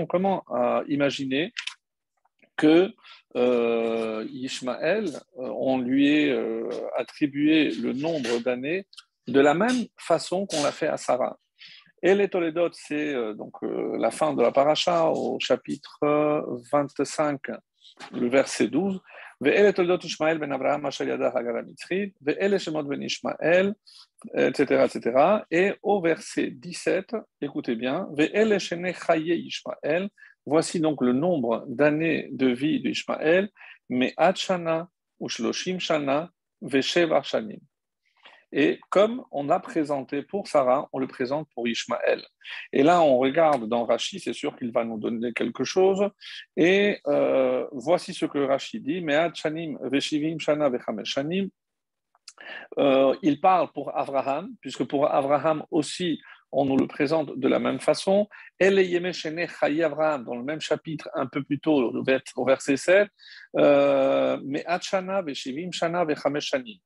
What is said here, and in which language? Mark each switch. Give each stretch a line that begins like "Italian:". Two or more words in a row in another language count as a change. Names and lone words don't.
French: Comment imaginer que Ishmaël, on lui ait attribué le nombre d'années de la même façon qu'on l'a fait à Sarah. Et les Toledot, c'est la fin de la paracha au chapitre 25, le verset 12.
Hebrew: ואלה תולדות ישמעאל בן אברהם אשר ידע הגר המצרית, ואלה שמות בן ישמעאל,
French: etc., etc. Et au verset 17, écoutez bien,
Hebrew: ואלה שני חיי ישמעאל,
French: voici donc le nombre d'années de vie d'Ishmaël,
Hebrew: מאת שנה ושלשים שנה ושבע שנים.
French: Et comme on a présenté pour Sarah, on le présente pour Ishmaël. Et là, on regarde dans Rashi, c'est sûr qu'il va nous donner quelque chose. Et voici ce que Rashi dit,
Hebrew: מאת שנים ושבעים שנה וחמש שנים.
French: Il parle pour Abraham, puisque pour Abraham aussi, on nous le présente de la même façon.
Hebrew: אלה ימי שני חיי אברהם,
French: dans le même chapitre, un peu plus tôt, au verset 7,
Hebrew: מאת שנה ושבעים שנה וחמש שנים.